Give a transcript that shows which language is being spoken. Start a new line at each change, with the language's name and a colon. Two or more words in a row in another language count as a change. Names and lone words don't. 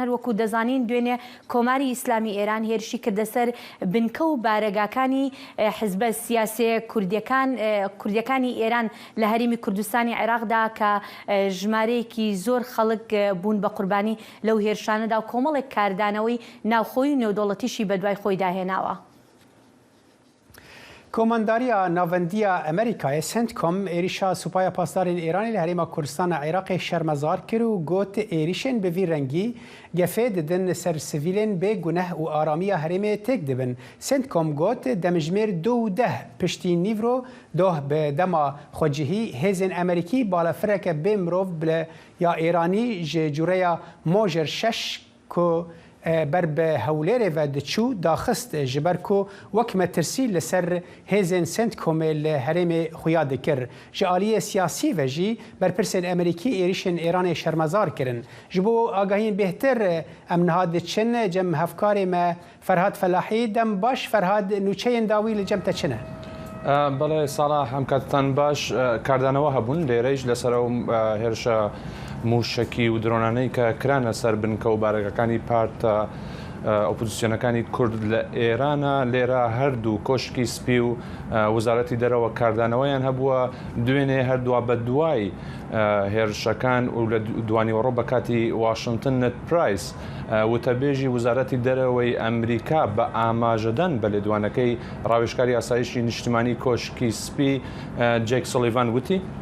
Central Kurdish: هەروەکو دەزانین دوێنێ کۆماری ئیسلامی ئێران هێرشی کردە سەر بنکە و بارەگاکانی حزبە سیاسێ کوردیەکانی ئێران لە هەرێمی کوردستانی عێراقدا کە ژمارەیەکی زۆر خەڵک بوون بە قوربانی لەو هێرشانەدا و کۆمەڵێک کاردانەوەی ناوخۆی و نێودەوڵەتیشی بە دوای خۆی داهێناوە
Kurdish: کۆمەنداریە ناوەندیە ئەمریکای سنتکۆم عێریشا سوپایە پاسدارên ئێرانی لە هەرێما کوردستانە عێراقê şermezar kir û got êrişên bi vî rengî gefê didin ser sivîlên bê guneh û aramiya herêmê têk dibin. Sentkom got demijmêr 210 piştî nîvro doh bi dema xwecihî hêzên Emerîkî balafireke bê mirov bi ya Îranî ji cûreya Mojer 6 ku ber bi hewlêrê ve diçû daxist ji ber ku wek metirsî li ser hêzên Sentkomê li herêmê xuya dikir. Ji aliyê siyasî ve jî berpirsên Emerîkî êrişên Îranê şermezar kirin. Ji bo agahiyên bêhtir em niha diçin cem hevkarê me Ferhad Felahî dem baş Ferhad nûçeyên dawî li cem te çi ne؟
Central Kurdish: بەڵێ ساڵح هەم کاتتان باش کاردانەوە هەبوون لێرەیش لەسەر ئەو هێرشە موشکی و درۆنانەی کە کرانە سەر بنکە و بارەکەەکانی پارتە ئۆپۆزیسیۆنەکانی کورد لە ئێرانە لێرە هەردوو کۆشکی سپی و وەزارەتی دەرەوە کاردانەوەیان هەبووە دوێنێ هەردووە بە دوای هێرشەکان و لە دوانیوەڕۆ بە کاتی واشنگتن نت پرایس وتەبێژی وزارەتی دەرەوەی ئەمریکا بە ئاماژەدەن بە لێدوانەکەی ڕاوێژکاری ئاسایشی نیشتیمانی کۆشکی سپی جێک سۆلیڤان وتی